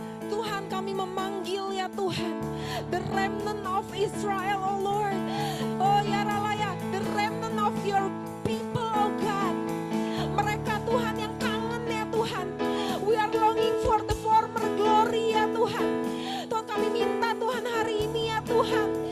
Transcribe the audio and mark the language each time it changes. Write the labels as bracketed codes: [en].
[id] Tuhan, kami memanggil ya Tuhan, [en] the remnant of Israel, oh Lord. Oh ya Ralaya, the remnant of your people, oh God. [id] Mereka Tuhan yang kangen ya Tuhan. [en] We are longing for the former glory [id] ya Tuhan. Tuhan, kami minta Tuhan hari ini ya Tuhan.